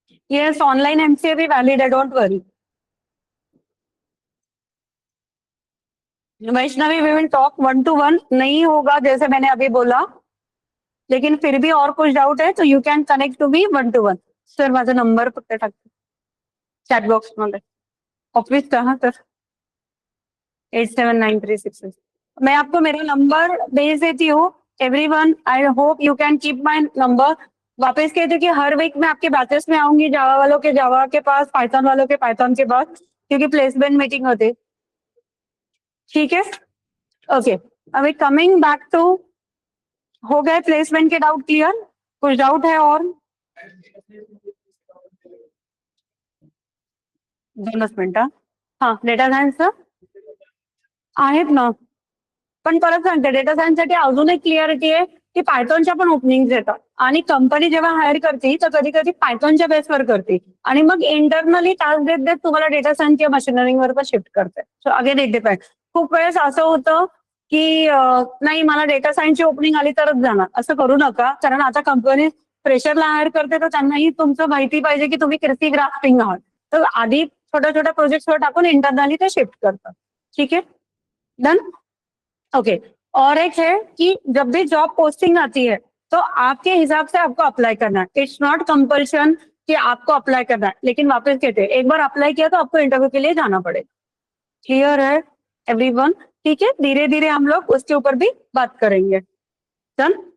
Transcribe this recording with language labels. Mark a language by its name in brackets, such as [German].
[English] Yes, online MCA भी valid है, don't worry. [Hindi] Vaishnavi [English] we will talk 1 to 1, [Hindi] नहीं होगा जैसे मैंने अभी बोला, लेकिन फिर भी और कुछ डाउट है तो [English] You can connect to me 1 to 1। [Marathi] Sir माझा नंबर फक्त टाकते चॅट बॉक्स मध्ये, ऑफिसचा हा सर 879366। [Hindi] मैं आपको मेरा नंबर भेज देती हूँ। [English] Everyone, I hope you can keep my number. [Hindi] वापस कहते कि हर वीक मैं आपके बैचेस में आऊंगी, जावा वालों के जावा के पास, पाइथन वालों के पाइथन के पास, क्योंकि प्लेसमेंट मीटिंग होती। ठीक है, ओके। अभी [English] coming back to, [Hindi] हो गए प्लेसमेंट के डाउट क्लियर? कुछ डाउट है और? [Marathi] 2 मिनिटं। हा, डेटा सायन्स आहेत ना, पण परत सांगते डेटा सायन्स साठी अजून एक क्लिअरिटी आहे की पायथॉनच्या पण ओपनिंग येतात आणि कंपनी जेव्हा हायर करते तर कधी कधी पायथॉनच्या बेसवर करते आणि मग इंटरनली टास्क देत देत तुम्हाला डेटा सायन्स किंवा मशीन लर्निंग वर पण शिफ्ट करते। [English] So again it depend. [Marathi] खूप वेळेस असं होतं की नाही मला डेटा सायन्सची ओपनिंग आली तरच जाणार, असं करू नका, कारण आता कंपनी फ्रेशरला हायर करते तर त्यांनाही तुमचं माहिती पाहिजे की तुम्ही किती ग्राफ्टिंग आहात, तर आधी छोट्या छोट्या प्रोजेक्ट्सवर टाकून इंटरनली ते शिफ्ट करतात। [Hindi] ठीक है, डन? ओके। और एक है कि जब भी जॉब पोस्टिंग आती है तो आपके हिसाब से आपको अप्लाई करना है, [English] it's not compulsion [Hindi] कि आपको अप्लाई करना है। लेकिन वापस कहते हैं एक बार अप्लाई किया तो आपको इंटरव्यू के लिए जाना पड़ेगा। क्लियर है एवरीवन? ठीक है, धीरे धीरे हम लोग उसके ऊपर भी बात करेंगे। डन।